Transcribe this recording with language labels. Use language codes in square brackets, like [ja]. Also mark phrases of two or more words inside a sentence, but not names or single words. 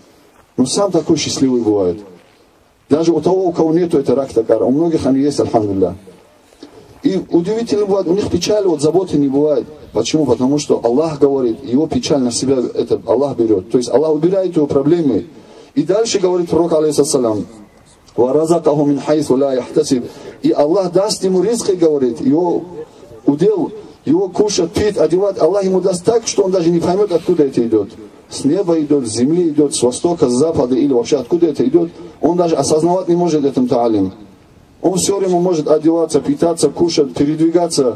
[ru] Но сам такой счастливый бывает. Даже у того, у кого нету этой рак-такара, у многих они есть, альхамдулилля. И удивительно бывает, у них печали, вот заботы не бывает. Почему? Потому что Аллах говорит, его печаль на себя, это Аллах берет. То есть Аллах убирает его проблемы. И дальше говорит пророк, [ar] алейхиссалям, وَرَزَقَهُ مِنْ حَيْثُ لَا يَحْتَسِبْ. [ru] И Аллах даст ему ризк, говорит, его удел, его кушать, пить, одевать. Аллах ему даст так, что он даже не поймет, откуда это идет. С неба идет, с земли идет, с востока, с запада или вообще откуда это идет. Он даже осознавать не может этом та'алим. Он все время может одеваться, питаться, кушать, передвигаться.